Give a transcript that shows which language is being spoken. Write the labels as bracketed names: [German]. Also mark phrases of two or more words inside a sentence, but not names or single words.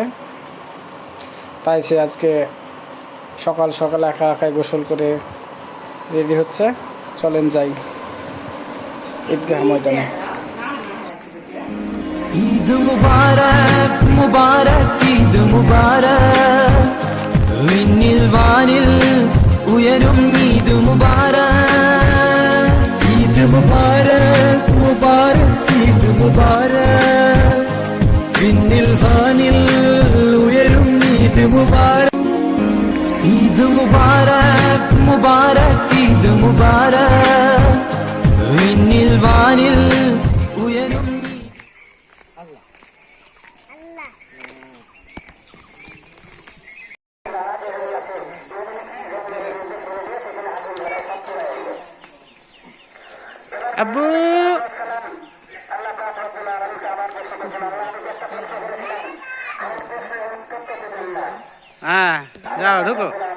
[Bangla] তাই সে আজকে সকাল সকাল একা একাই গোসল করে রেডি হচ্ছে। চলেন যাই ঈদগাহ ময়দানে। [Malayalam] ഈദ് മുബാരക് മുബാരക് ഈദ് മുബാരക് വിണ്ണിൽ വാനിൽ ഉയരും ഈദ് മുബാരക് ഈദ് മുബാരക് മുബാരക് ഈദ് മുബാരക് വിണ്ണിൽ വാനിൽ ഉയരും ഈദ് മുബാരക് ഈദ് മുബാരക് മുബാരക് ഈദ് മുബാരക് വിണ്ണിൽ വാനിൽ ഉയരും [Bangla] আব্বু হ্যাঁ যাও ঢুকো।